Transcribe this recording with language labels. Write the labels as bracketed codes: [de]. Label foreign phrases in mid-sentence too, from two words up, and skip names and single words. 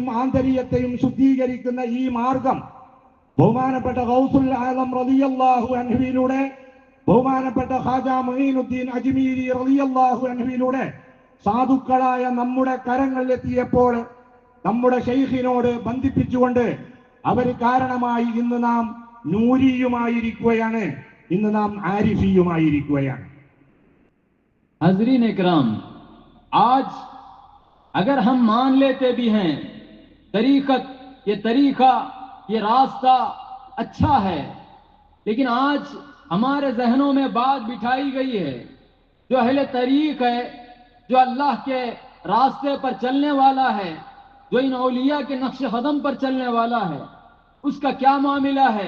[ml] ആന്തരികത്തെയും ശുദ്ധീകരിക്കുന്ന ഈ മാർഗം ബഹുമാനപ്പെട്ട ഗൗസുൽ ആലം റളിയല്ലാഹു അൻഹുവിലൂടെ, ബഹുമാനപ്പെട്ട ഖാജ മുഈനുദ്ദീൻ അജ്മീരി റളിയല്ലാഹു അൻഹുവിലൂടെ സാധുക്കളായ നമ്മുടെ കരങ്ങളിലെത്തിയപ്പോൾ നമ്മുടെ ശൈഖിനോട് ബന്ധിപ്പിച്ചുകൊണ്ട് അവർ കാരണമായി ഇന്ന് നാം നൂരിയുമായിരിക്കുകയാണ്, ഇന്ന് നാം ആരിഫിയുമായിരിക്കുകയാണ്. [ur] حاضرین اکرام، آج اگر ہم مان لیتے بھی ہیں طریقت، یہ طریقہ، یہ راستہ اچھا ہے، لیکن آج ہمارے ذہنوں میں بات بٹھائی گئی ہے، جو اہل طریق ہے، جو اللہ کے راستے پر چلنے والا ہے، جو ان اولیاء کے نقش قدم پر چلنے والا ہے، اس کا کیا معاملہ ہے؟